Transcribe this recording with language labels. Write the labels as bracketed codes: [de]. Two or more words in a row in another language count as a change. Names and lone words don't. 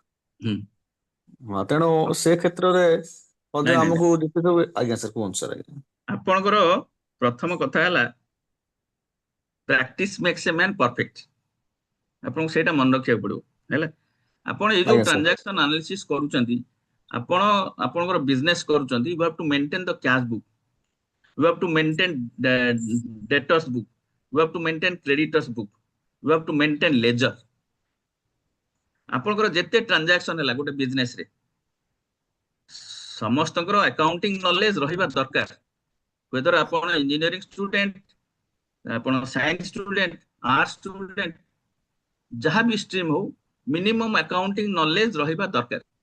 [or] ତେଣୁ ସେ କ୍ଷେତ୍ରରେ ମଧ୍ୟ ଆମକୁ ଆଜ୍ଞା ସାର୍ କୁହନ୍ତୁ ସାର୍। ଆଜ୍ଞା ଆପଣଙ୍କର ପ୍ରଥମ କଥା ହେଲା [en] practice makes a man perfect. [or] ଆପଣଙ୍କୁ ସେଇଟା ମନେ ରଖିବାକୁ ପଡିବ ହେଲା। ଆପଣ ଏଇ ଯୋଉ [en] transaction analysis [or] କରୁଛନ୍ତି, ଆପଣ ଆପଣଙ୍କର ବିଜନେସ୍ କରୁଛନ୍ତି, [en] you have to maintain the cash book, you have to maintain debtors book, you have to maintain creditors book, you have to maintain ledger। [or] ଆପଣଙ୍କର ଯେତେ ଟ୍ରାଞ୍ଜାକ୍ସନ ହେଲା ଗୋଟେ ବିଜନେସ୍ ରେ ସମସ୍ତଙ୍କର [en] accounting knowledge [or] ରହିବା ଦରକାର। whether ଆପଣ [en] engineering student, [or] ଆପଣ [en] science student, arts student, [or] ଯାହା ବି ଷ୍ଟ୍ରିମ୍ ହଉ [en] minimum accounting knowledge [or] ରହିବା ଦରକାର।